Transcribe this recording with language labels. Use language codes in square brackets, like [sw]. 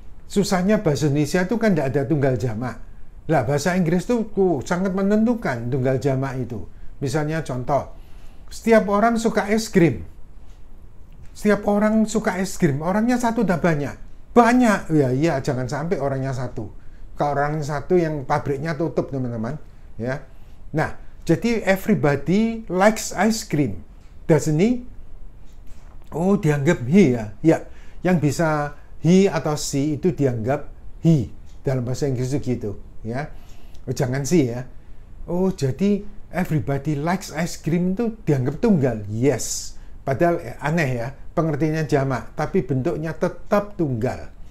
[id] Susahnya bahasa Indonesia itu kan tidak ada tunggal jamak. Lah bahasa Inggris itu sangat menentukan tunggal jamak itu. Misalnya contoh, setiap orang suka es krim. Setiap orang suka es krim, orangnya satu dah banyak. Banyak, ya iya, jangan sampai orangnya satu. Kalau orang satu yang pabriknya tutup teman-teman, ya. [en] Nah, jadi everybody likes ice cream, doesn't he? [id] Oh, dianggap he ya. Ya, yang bisa he atau she itu dianggap he dalam bahasa Inggris itu gitu, ya. Oh, jangan she ya. Oh, jadi [en] everybody likes ice cream [id] itu dianggap tunggal. Yes. Padahal aneh ya, pengertiannya jamak, tapi bentuknya tetap tunggal.